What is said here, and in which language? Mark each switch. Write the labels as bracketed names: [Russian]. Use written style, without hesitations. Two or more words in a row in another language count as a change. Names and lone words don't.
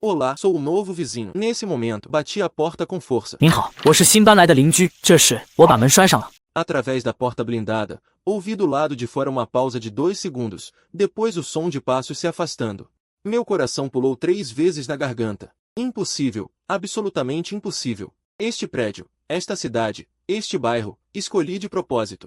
[Portuguese] Olá, sou o novo vizinho. Nesse momento, bati a porta com força. [Chinese] 您好，我是新搬来的邻居。这时，我把门摔上了。 [Portuguese] Através da porta blindada, ouvi do lado de fora uma pausa de 2 segundos, depois o som de passos se afastando. Meu coração pulou 3 vezes na garganta. Impossível, absolutamente impossível. Este prédio, esta cidade, este bairro, escolhi de propósito.